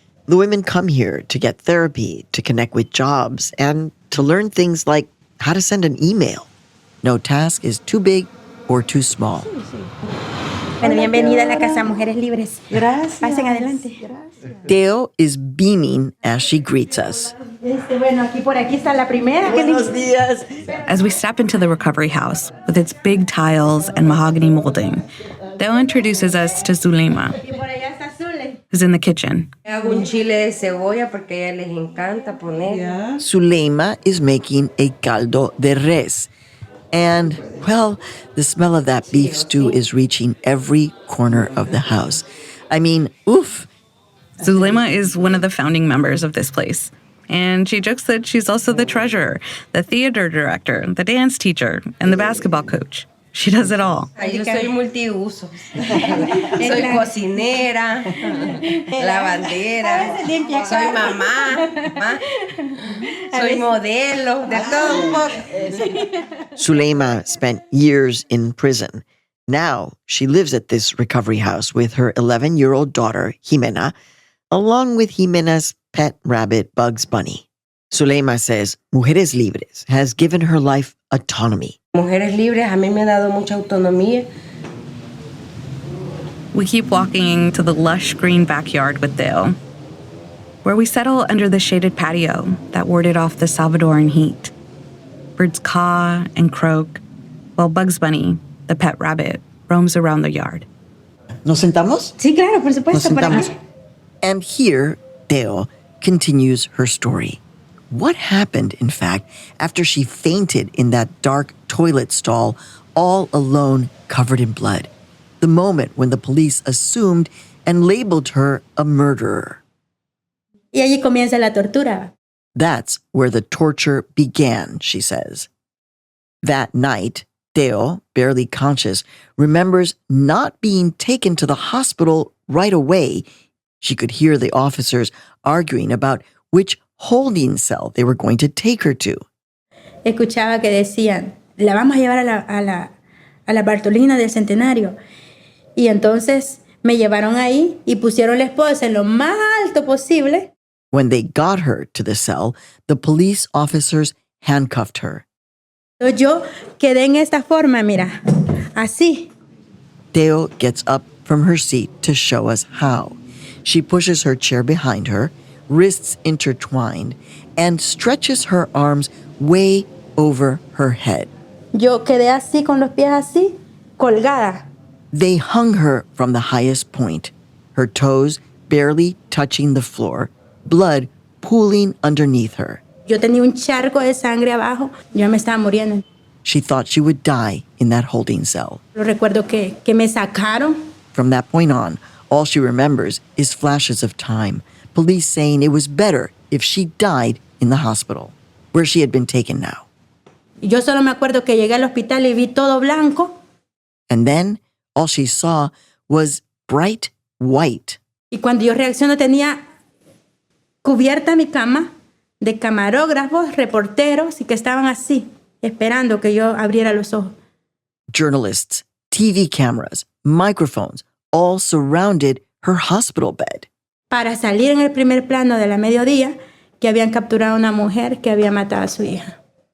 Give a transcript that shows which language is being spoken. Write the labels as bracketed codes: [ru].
[en] The women come here to get therapy, to connect with jobs, and to learn things like how to send an email. No task is too big or too small. [es] Bueno, bienvenida a la Casa Mujeres Libres. Gracias. Pasen adelante. [en] Teo is beaming as she greets us. [es] Bueno, por aquí está la primera. Buenos días. [en] As we step into the recovery house with its big tiles and mahogany molding, Teo introduces us to Zulema, who's in the kitchen. [es] Hago un chile de cebolla porque a ella les encanta poner. [en] Zulema is making a caldo de res. And, well, the smell of that beef stew is reaching every corner of the house. I mean, oof. Zulema is one of the founding members of this place. And she jokes that she's also the treasurer, the theater director, the dance teacher, and the basketball coach. She does it all. [es] Yo soy multiuso. Soy cocinera, lavandera, soy mamá, soy modelo, de todo un poco. [en] Zulema spent years in prison. Now she lives at this recovery house with her 11-year-old daughter, Jimena, along with Jimena's pet rabbit, Bugs Bunny. Zulema says Mujeres Libres has given her life autonomy. [es] Mujeres Libres a mí me ha dado mucha autonomía. [en] We keep walking to the lush green backyard with Dale, where we settle under the shaded patio that warded off the Salvadoran heat. Birds caw and croak, while Bugs Bunny, the pet rabbit, roams around the yard. [es] ¿Nos sentamos? Sí, claro, por supuesto. Nos sentamos. [en] And here, Dale continues her story. What happened, in fact, after she fainted in that dark toilet stall, all alone, covered in blood? The moment when the police assumed and labeled her a murderer. [es] Y allí comienza la tortura. [en] That's where the torture began, she says. That night, Teo, barely conscious, remembers not being taken to the hospital right away. She could hear the officers arguing about which holding cell they were going to take her to. [es] Escuchaba que decían, la vamos a llevar a la Bartolina del Centenario. Y entonces me llevaron ahí y pusieron la esposa en lo más alto posible. [en] When they got her to the cell, the police officers handcuffed her. [es] Yo quedé en esta forma, mira, así. [en] Teo gets up from her seat to show us how. She pushes her chair behind her, wrists intertwined, and stretches her arms way over her head. [es] Yo quedé así con los pies así, colgada. [en] They hung her from the highest point, her toes barely touching the floor, blood pooling underneath her. [es] Yo tenía un charco de sangre abajo, yo me estaba muriendo. [en] She thought she would die in that holding cell. [es] Recuerdo que me sacaron. [en] From that point on, all she remembers is flashes of time, police saying it was better if she died in the hospital, where she had been taken now. [es] Yo solo me acuerdo que llegué al hospital y vi todo blanco. [en] And then all she saw was bright white. [es] Y cuando yo reacciono tenía cubierta mi cama de camarógrafos, reporteros y que estaban así, esperando que yo abriera los ojos. [en] Journalists, TV cameras, microphones, all surrounded her hospital bed. [es] Para salir en el primer plano de la mediodía, que habían capturado a una mujer que había matado a su hija.